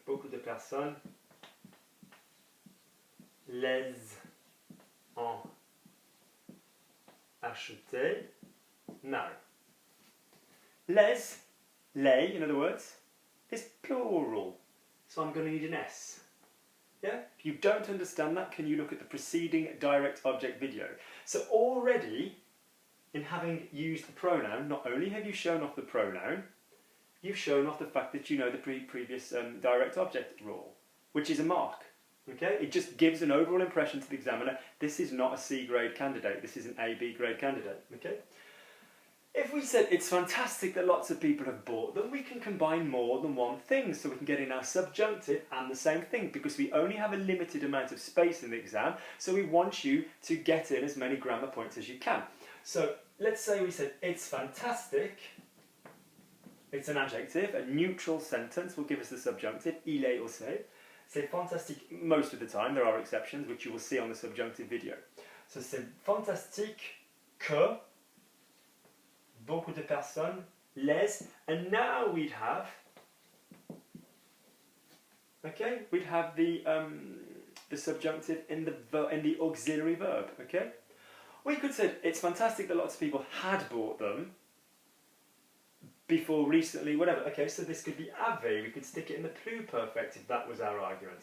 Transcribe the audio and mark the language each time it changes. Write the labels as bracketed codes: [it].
[fr] Beaucoup de personnes les ont achetés. [en] Now, les, in other words, is plural. So I'm going to need an S. Yeah? If you don't understand that, can you look at the preceding direct object video? So already, in having used the pronoun, not only have you shown off the pronoun, you've shown off the fact that you know the previous direct object rule, which is a mark. Okay? It just gives an overall impression to the examiner, this is not a C grade candidate, this is an A, B grade candidate. Okay? If we said it's fantastic that lots of people have bought them, we can combine more than one thing, so we can get in our subjunctive and the same thing, because we only have a limited amount of space in the exam, so we want you to get in as many grammar points as you can. So, let's say we said, it's fantastic, it's an adjective, a neutral sentence will give us the subjunctive, [fr] il est ou c'est fantastique [en] most of the time, there are exceptions, which you will see on the subjunctive video. [fr] So c'est fantastique que beaucoup de personnes les, [en] and now we'd have Okay, we'd have the subjunctive in the auxiliary verb. Okay, we could say it's fantastic that lots of people had bought them before recently, whatever. Okay, so this could be avec. We could stick it in the pluperfect if that was our argument.